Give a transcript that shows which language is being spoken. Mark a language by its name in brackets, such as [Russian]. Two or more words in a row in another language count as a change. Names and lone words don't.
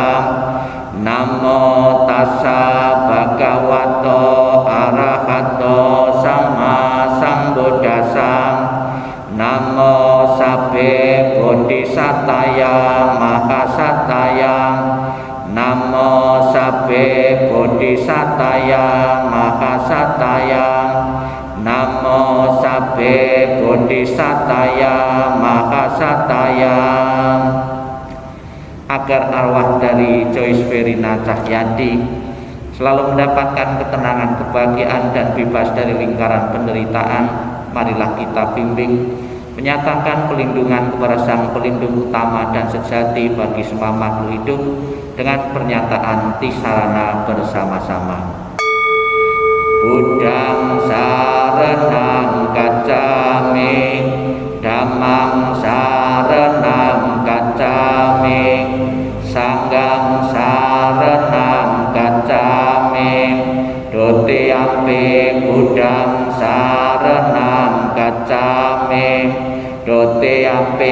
[Pali] Namo Tassa Bhagavato Arahato Sama Sambuddhassa, Namo Sabbe Bodhisataya Mahasataya, Namo Sabbe Bodhisataya Mahasataya, Namo Sabbe Bodhisataya Mahasataya. [Indonesian] Agar arwah dari Joyce Verina Cahyadi selalu mendapatkan ketenangan, kebahagiaan dan bebas dari lingkaran penderitaan, marilah kita bimbing menyatakan pelindungan kepada Sang Pelindung utama dan sejati bagi semua makhluk hidup dengan pernyataan tisarana bersama-sama. [Pali] Buddhang saranang gacchami, Dhammang saranang gacchami, Sanghang saranang gacchami, Dutiyampi Buddhang saranang gacchami, Dutiyampi